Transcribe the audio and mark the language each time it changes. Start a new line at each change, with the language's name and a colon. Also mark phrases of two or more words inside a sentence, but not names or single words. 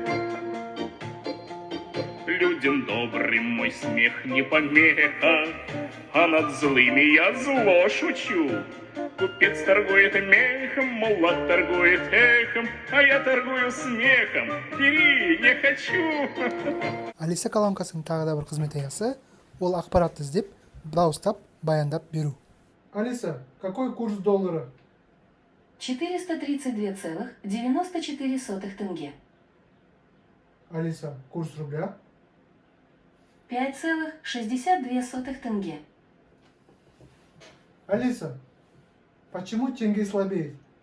Russian: Людям добрым мой смех не помеха, а над злыми я зло шучу. Купец торгует мехом, мулат торгует эхом, а я торгую смехом. Бери, не хочу.
Kazakh: Алиса колонкасының тағы да бір қызмет аясы, ол ақпаратты іздеп, дауыстап, баяндап беру.
Russian: Алиса, какой курс доллара? 432,94 тенге. Алиса, курс рубля? 5,62 тенге. Алиса, почему тенге слабеет?